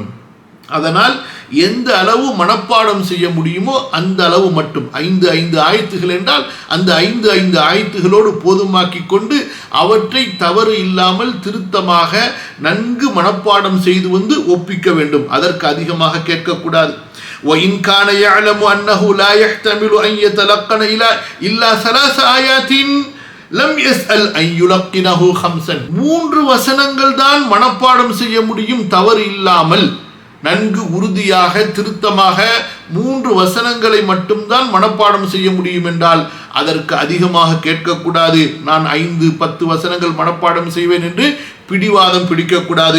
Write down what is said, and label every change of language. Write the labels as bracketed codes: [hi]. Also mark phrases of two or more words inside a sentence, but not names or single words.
[ta] அதனால் எந்த அளவு மனப்பாடம் செய்ய முடியுமோ அந்த அளவு மட்டும் 5 ஆயத்துகள் என்றால் அந்த 5 ஆயத்துகளோடு போதுமாக்கி கொண்டு அவற்றை தவறு இல்லாமல் திருத்தமாக நன்கு மனப்பாடம் செய்து வந்து ஒப்பிக்க வேண்டும். அதற்கு அதிகமாக கேட்கக்கூடாது. [ar] وَإِنْ كَانَ يَعْلَمُ أَنَّهُ لَا يَحْتَمِلُ أَنْ يَتَلَقَّنَ إِلَّا 3 آيَاتٍ لَمْ يَسْأَلْ أَنْ يُلَقِّنَهُ 5. [ta] 3 வசனங்கள் தான் மனப்பாடம் செய்ய முடியும் தவறு இல்லாமல். நன்கு உறுதியாக திருத்தமாக 3 வசனங்களை மட்டும்தான் மனப்பாடம் செய்ய முடியும் என்றால் அதற்கு அதிகமாக கேட்கக்கூடாது. நான் 5-10 வசனங்கள் மனப்பாடம் செய்வேன் என்று பிடிவாதம் பிடிக்கக்கூடாது.